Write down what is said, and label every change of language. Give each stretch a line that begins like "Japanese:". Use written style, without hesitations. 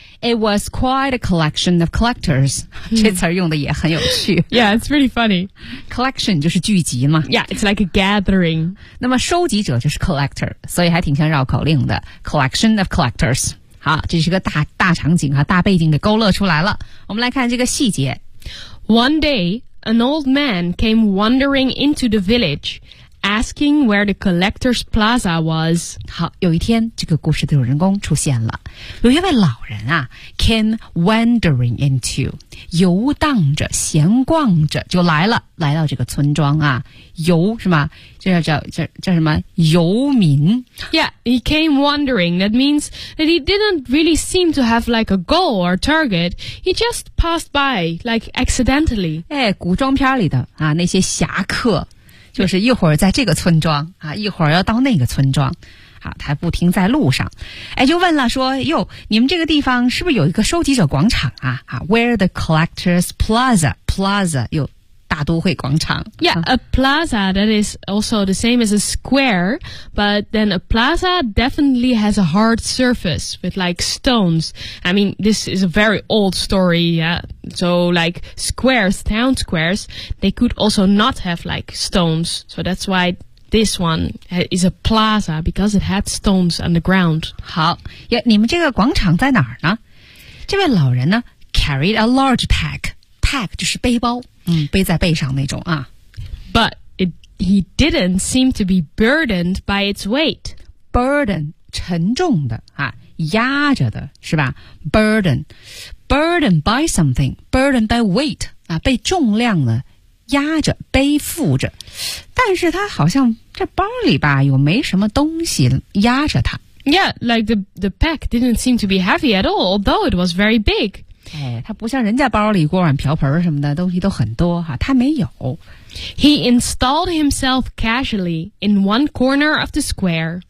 English: It was quite a collection of collectors.
Chinese: 这词用的也很有趣。
English: Yeah, it's pretty funny.
Chinese: Collection 就是聚集嘛。
English: Yeah, it's like a gathering.
Chinese: 那么收集者就是 collector, 所以还挺像绕口令的。
English: Collection of collectors.
Chinese: 好这是个大场景啊大背景给勾勒出来了。我们来看这个细节。
English: One day, an old man came wandering into the village. Asking where the collector's plaza was.
Chinese: 好，有一天，这个故事的主人公出现了。有一位老人啊 ，
English: came wandering into，
Chinese: 游荡着、闲逛着就来了，来到这个村庄啊，游是吗？这叫什么？游民。
English: Yeah, he came wandering. That means that he didn't really seem to have like a goal or target. He just passed by like accidentally.
Chinese: 哎，古装片里的啊，那些侠客。就是一会儿在这个村庄啊，一会儿要到那个村庄，啊，他不停在路上，哎，就问了说，哟，你们这个地方是不是有一个收集者广场啊？
English: 啊 ，Where the collectors plaza
Chinese: 有大都会广场
English: ？Yeah, a plaza that is also the same as a square, but then a plaza definitely has a hard surface with like stones. I mean, this is a very old story, yeah. So, like, squares, town squares, they could also not have, like, stones. So that's why this one is a plaza, because it had stones on the ground.
Chinese: 好，你们这个广场在哪儿呢？这位老人呢
English: carried a large pack.
Chinese: Pack 就是背包，背在背上那种啊。
English: But he didn't seem to be burdened by its weight.
Chinese: Burden, 沉重的啊，压着的是吧 ?Burden.
English: Burdened by something, burdened by weight,
Chinese: 啊，被重量呢压着，背负着。但是他好像这包里吧，有没什么东西压着他。
English: Yeah, like the pack didn't seem to be heavy at all, although it was very big.
Chinese: 哎，他不像人家包里锅碗瓢盆什么的东西都很多哈，他没有。
English: He installed himself casually in one corner of the square.